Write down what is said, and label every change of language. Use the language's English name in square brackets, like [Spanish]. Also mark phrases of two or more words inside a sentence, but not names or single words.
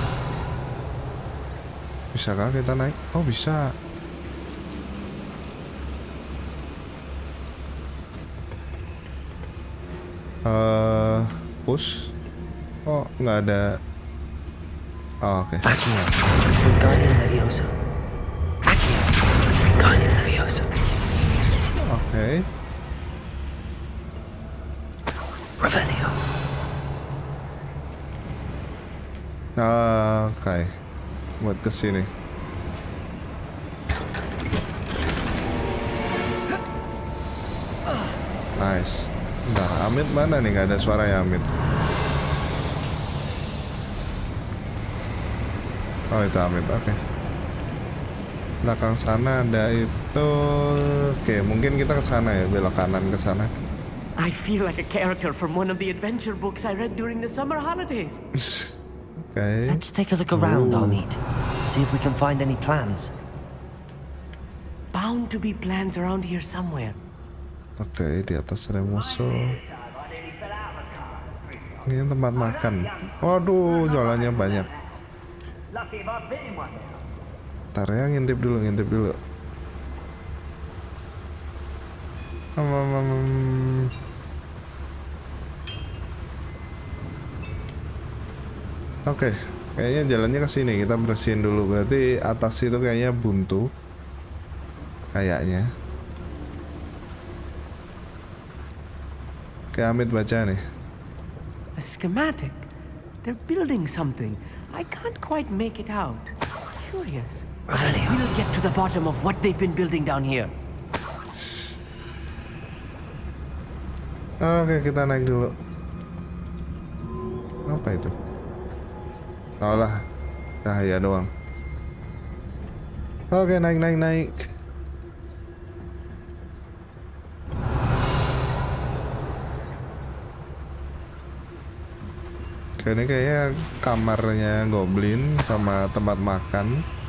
[Indonesian] Bisakah kita naik? Oh, bisa. Push. Oh, nggak ada. Oh, oke. Accio. Wingardium Leviosa. Accio. Wingardium Leviosa. Oke. Revelio. Oke. Buat kesini. Nice. Bentar, Amit mana nih? Nggak ada suara ya, Amit. Oh, itu Amit, oke. Belakang sana ada itu. Oke, mungkin kita ke sana ya, belok kanan ke sana. [English] I feel like a character from one of the adventure books I read during the summer holidays. [Indonesian] Oke. [English] Let's take a look around, Ooh. [Indonesian] Amit. [English] See if we can find any plans. Bound to be plans around here somewhere. [Indonesian] Oke, di atas ada musuh. Ini tempat makan. Waduh, jualannya banyak. Ntar ya, ngintip dulu. Oke, kayaknya jalannya ke sini. Kita bersihin dulu. Berarti atas itu kayaknya buntu. Kayaknya. Oke, Amit baca nih. [English] A schematic. They're building something. I can't quite make it out. Curious. Revelio. We'll get to the bottom of what they've been building down here. [Indonesian] Oke, kita naik dulu. Apa itu? Oh lah, cahaya doang. Oke, naik. Ini kayaknya kamarnya goblin sama tempat makan.